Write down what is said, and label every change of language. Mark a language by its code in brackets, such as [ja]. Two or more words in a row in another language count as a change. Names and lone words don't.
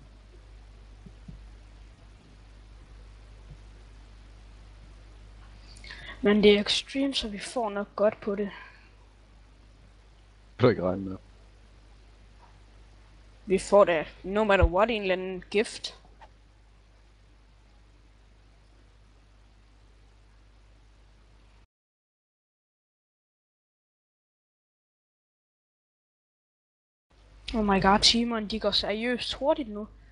[da] Men det er extreme, så vi får nok godt på det. Kan du ikke regne med. Vi får da, [en] no matter what, [da] en eller anden gift. [en] Oh my god, [da] timerne, de går seriøst hurtigt nu.